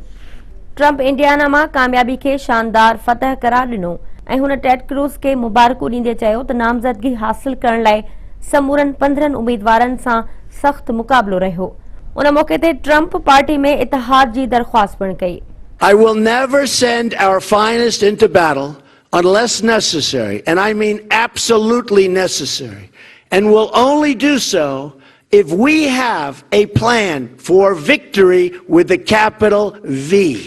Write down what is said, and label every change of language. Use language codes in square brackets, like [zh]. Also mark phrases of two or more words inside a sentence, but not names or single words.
[sd] ट्रंप इंडियाना मां कामयाबी खे शानदार फतह करार ॾिनो ऐं हुन टेड क्रूज़ खे मुबारकूं ॾींदे चयो त नामज़दगी हासिल करण लाइ समूरनि 15 उम्मीदवारनि सां सख़्त मुक़ाबिलो रहियो। उन मौके ते ट्रंप पार्टी में इतिहाद जी दरख़्वास्त पिणु कई। [en] I will never send our finest into battle unless necessary, and I mean absolutely necessary, and will only do so if we have a plan for victory with the capital V.